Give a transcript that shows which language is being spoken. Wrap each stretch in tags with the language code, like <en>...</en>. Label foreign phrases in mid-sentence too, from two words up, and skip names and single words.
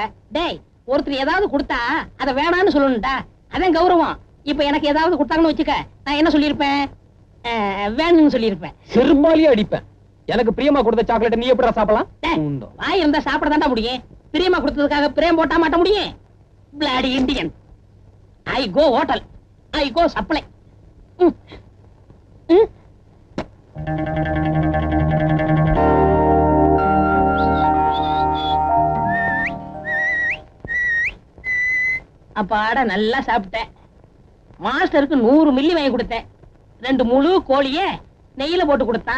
<ta>டேய், ஒருத்தர் ஏதாவது கொடுத்தா அதை வேணான்னு சொல்லணும்டா, அதான் கௌரவம். இப்ப எனக்கு ஏதாவது கொடுத்தாங்கன்னு வச்சுக்க, நான் என்ன சொல்லிருப்பேன்? வேணும்னு சொல்லிருப்பேன். செருமாலியே அடிப்பேன். எனக்கு பிரியமா கொடுத்த சாக்லேட் நீ எப்படி சாப்பிடலாம்? வாய் இருந்தா சாப்பிட தாண்டா முடியும். பிரியமா கொடுத்ததுக்காக பிரேம் போட்டா மாட்ட முடியும்?</ta> <en>bloody Indian. I go hotel. I go supply.</en> <ta>அப்பாட நல்லா சாப்பிட்டேன். மாஸ்டருக்கு 100 மில்லி வாங்கி கொடுத்தேன். 2 முழு கோழிய நெய்யில போட்டு கொடுத்தான்.</ta>